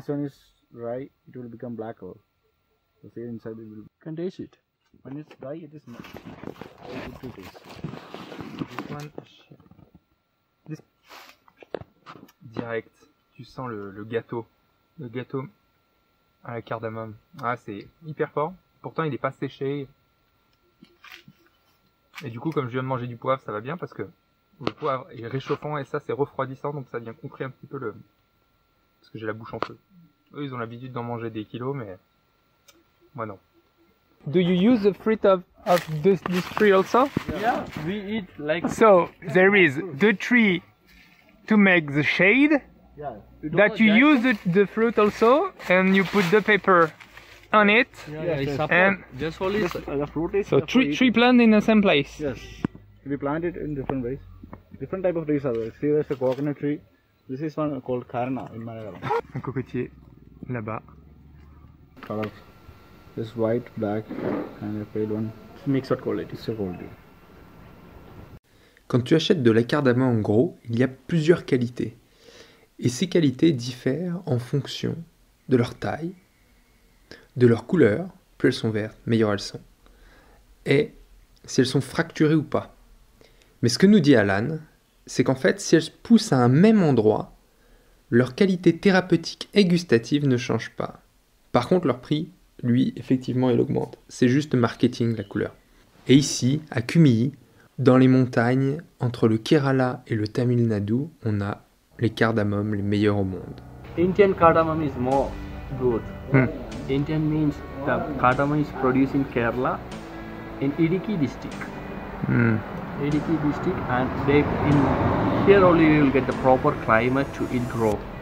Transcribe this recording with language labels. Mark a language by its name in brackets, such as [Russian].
[English] this one is dry, it will become black color. So see inside it will. You can taste it. When it's dry, it is very good to taste. This one, this... [French] Direct, tu sens le gâteau. Le gâteau à la cardamome. Ah, c'est hyper fort. Pourtant, il n'est pas séché. Et du coup, comme je viens de manger du poivre, ça va bien parce que le poivre est réchauffant et ça, c'est refroidissant. Donc ça vient contrer un petit peu le... Parce que j'ai la bouche en feu. Eux, ils ont l'habitude d'en manger des kilos, mais moi non. [English] Do you use the fruit of this tree also? Yeah, we eat like. So there is the tree to make the shade. Yeah. That you use the fruit also, and you put the paper on it. Yeah, Yes, it's yes. support. And Just only. The fruit is. so tree plant in the same place. Yes. We plant it in different ways. Different type of trees are there. See, there's a coconut tree. This is one called Karna in Malayalam. [French] Un cocotier là-bas. [English] Color. This white, black, and a pale one. Mixed quality. It's a quality. [French] Quand tu achètes de la cardamome en gros, il y a plusieurs qualités. Et ces qualités diffèrent en fonction de leur taille, de leur couleur, plus elles sont vertes, meilleures elles sont, et si elles sont fracturées ou pas. Mais ce que nous dit Alan, c'est qu'en fait, si elles poussent à un même endroit, leur qualité thérapeutique et gustative ne change pas. Par contre, leur prix, lui, effectivement, il augmente. C'est juste marketing, la couleur. Et ici, à Kumyi, dans les montagnes, entre le Kerala et le Tamil Nadu, on a les cardamomes les meilleurs au monde. [English] Indian cardamom is more good. Indian means the cardamom is produced in Kerala, in Idiki district. Idiki district, and they in here only you will get the proper climate to it grow.